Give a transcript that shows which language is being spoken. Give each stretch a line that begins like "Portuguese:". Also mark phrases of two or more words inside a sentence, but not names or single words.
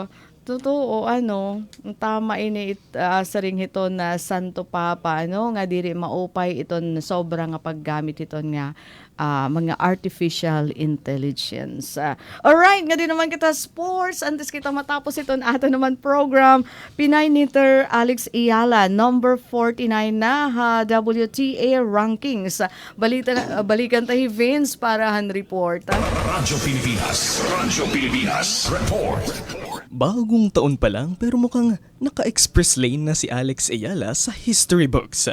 Waray: Totoo, tama ini saring hiton na Santo Papa, nga diri maupay iton sobra nga paggamit iton nga mga artificial intelligence. Alright, nga din naman kita sports, antes kita matapos iton ato naman program, Pinay Knitter Alex Iyala,
English: number 49 na WTA rankings.
Filipino: Balikan tayo Vince para han report. Radyo Pilipinas. Report. Bagong taon pa lang pero mukhang naka-
English: express lane
Filipino: na si Alex Ayala sa
English: history books.